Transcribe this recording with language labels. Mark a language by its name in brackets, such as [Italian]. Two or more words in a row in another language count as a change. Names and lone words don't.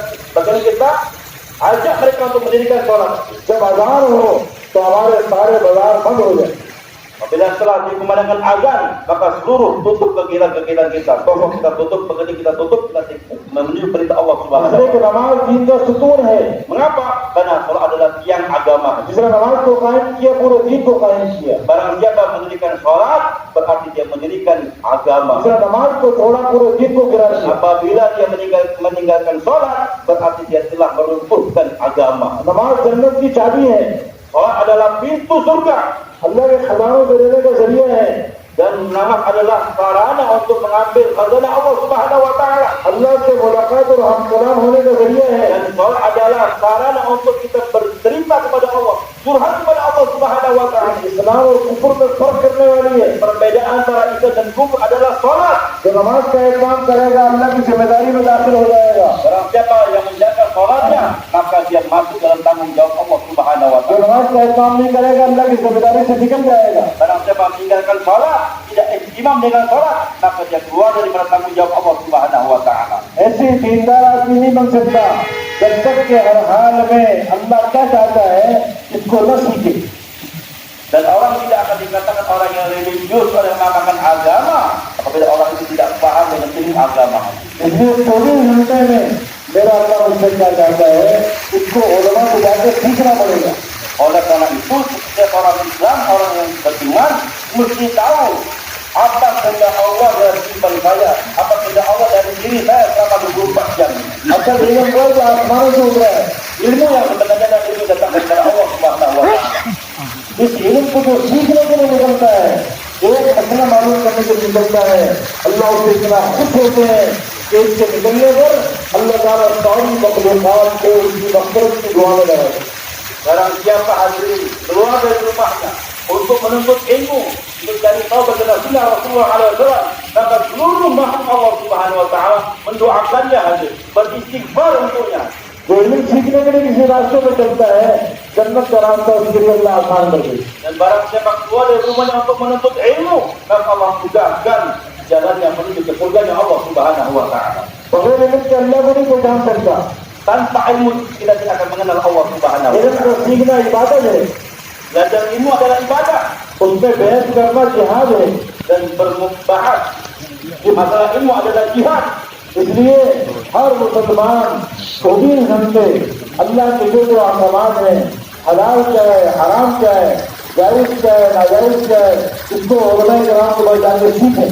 [Indonesian] Bagaimana kita ajak mereka untuk mendirikan sholat. [Urdu] جب اذان ہو تو ہمارے سارے بازار بند ہو جائے. [Indonesian] Apabila setelah dikumandangkan azan, maka seluruh tutup kegiatan-kegiatan kita, toko kita tutup, pekerjaan kita tutup, kita menuju perintah Allah [Arabic] سبحانه و [Urdu] اسلیے کہ [Indonesian] Taala. [Urdu] نماز دین کا ستون ہے. [Indonesian] Mengapa? Karena sholat adalah tiang agama. [Urdu] جس نے نماز کو قائم کیا پورے دین کو قائم کیا. [Indonesian] Barang siapa mendirikan sholat, berarti dia mendirikan agama. [Urdu] جس نے نماز کو چھوڑا پورے دین کو گرا دیا. [Indonesian] Apabila dia meninggalkan sholat, berarti dia telah meruntuhkan agama. [Urdu] نماز جنت کی چابی ہے, [Indonesian] Sholat adalah pintu surga. [Urdu] اللہ کے خزانوں کو دینے کا ذریعہ ہے. [Indonesian] Dan namaz adalah sarana untuk mengambil khazanah Allah [Arabic] سبحانه و تعالى. [Urdu] اللہ سے ملاقات اور ہم کلام ہونے کا ذریعہ ہے. [Indonesian] Dan sholat adalah sarana untuk kita bercerita kepada Allah, curhat kepada Allah [Arabic] سبحانه و تعالى. [Urdu] اسلام اور کفر میں فرق کرنے والی ہے. [Indonesian] Perbedaan antara Islam dan kufur adalah sholat. [Urdu] جو نماز کا اہتمام کرے گا اللہ کی ذمہ داری میں داخل ہو جائے گا. [Indonesian] Barang siapa yang menjaga sholatnya, maka dia masuk dalam tanggung jawab Allah [Arabic] سبحانه و [Urdu] जो [Indonesian] Taala. [Urdu] نماز کا اہتمام نہیں کرے گا اللہ کی ذمہ داری سے نکل جائے گا. [Indonesian] Barang siapa meninggalkan sholat, tidak ihtimam dengan sholat, maka dia keluar daripada tanggung jawab Allah [Arabic] سبحانه و تعالى. [Urdu] ایسی دیندار آدمی نہیں بن سکتا جب تک کے ہر حال میں اللہ کیا چاہتا ہے اسکو نہ سیکھے. [Indonesian] Dan orang tidak akan dikatakan orang yang religius, orang yang mengamalkan agama, apabila orang itu tidak paham dengan ilmu agama. [Urdu] اسلیے 24 گھنٹے میں میرا اللہ مجھسے کیا چاہتا ہے اسکو علما کو جاکر سیکھنا پڑے گا. [Indonesian] Oleh karena itu, setiap orang Islam, orang yang beriman, mesti tahu apa kehendak Allah dari kehidupan saya, apa kehendak Allah dari diri saya selama 24 jam. [Urdu] اچھا جیون وہ جو آسمانوں سے اترا ہے, [Indonesian] Ilmu yang sebenarnya adalah ilmu datang dari Allah [Arabic] سبحانه و تعالى. [Urdu] اس علم کو جو سیکھنے کے لیے نکلتا ہے، ایک مسئلہ معلوم کرنے کے لیے نکلتا ہے، اللہ اسے اتنا خوش ہوتے ہیں کہ اسکے نکلنے پر اللہ تعالیٰ ساری مخلوقات کو اسکی مغفرت کی دعا میں لگائے گا. [Indonesian] Barang siapa hadirin keluar dari rumahnya untuk menuntut ilmu, untuk cari tahu bagaimana sunnah Rasulullah SAW, maka seluruh makhluk Allah [Arabic] سبحانه و تعالى [Indonesian] mendoakannya hadir, beristighfar untuknya. [Urdu] جو علم سیکھنے کے لیے کسی راستے میں چلتا ہے، جنت کا راستہ اسکے لیے اللہ آسان کر دے. [Indonesian] Dan barang siapa keluar dari rumahnya untuk menuntut ilmu, maka Allah mudahkan jalannya menuju ke surganya Allah [Arabic] سبحانه و تعالى. [Urdu] بغیر علم کے اللہ کو نہیں کوئی جان سکتا. [Indonesian] Tanpa ilmu kita tidak akan mengenal Allah [Arabic] سبحانه و [Urdu] इल्म को [Indonesian] Taala. [Urdu] سیکھنا عبادت ہے, [Indonesian] Belajar ilmu adalah ibadah [Urdu] اسمیں بحث کرنا جہاد ہے. [Indonesian] dan berbahas masalah ilmu adalah jihad. [Urdu] اسلیے ہر مسلمان 24 گھنٹے اللہ کے جو احکامات ہیں، حلال کیا ہے، حرام کیا ہے، جائز کیا ہے، ناجائز کیا ہے، اسکو علمائے کرام کے پاس جاکر سیکھیں.